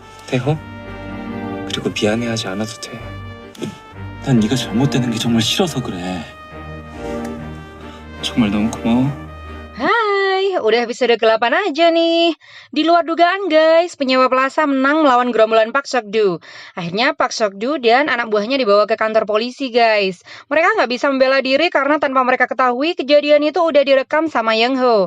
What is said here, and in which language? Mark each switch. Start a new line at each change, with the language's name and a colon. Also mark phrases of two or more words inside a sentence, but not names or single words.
Korean: 태호? 그리고 미안해하지 않아도 돼. 난 네가 잘못되는 게 정말 싫어서 그래. 정말 너무 고마워.
Indonesian: Hai, udah episode ke-8 aja nih. Di luar dugaan guys, penyewa plaza menang melawan gerombolan Park Sok-du. Akhirnya Park Sok-du dan anak buahnya dibawa ke kantor polisi guys. Mereka nggak bisa membela diri karena tanpa mereka ketahui kejadian itu udah direkam sama Young Ho.